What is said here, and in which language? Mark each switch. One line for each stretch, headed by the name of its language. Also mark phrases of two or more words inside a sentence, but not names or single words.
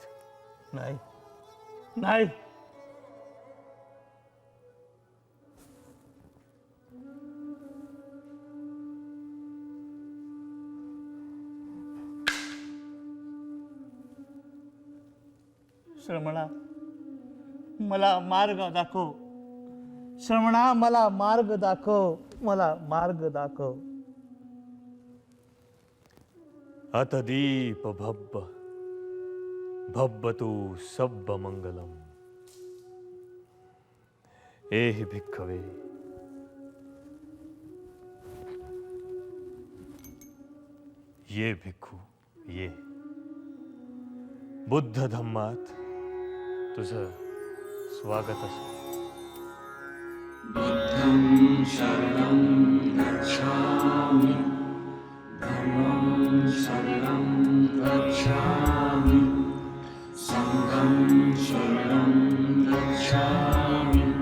Marathi: नाही, नाही. श्रमणा, मला मार्ग दाखव. श्रमणा, मला मार्ग दाखव. मला मार्ग दाखव.
Pali: अतदीप भब्ब भब्बतु सब्ब मंगलम. एहि भिक्खवे,
Marathi: ये भिक्खू ये. बुद्ध धम्मात तुझं स्वागत असो.
Pali: बुद्धं शरणं गच्छामि, धम्मं शरणं गच्छामि, संघं शरणं गच्छामि.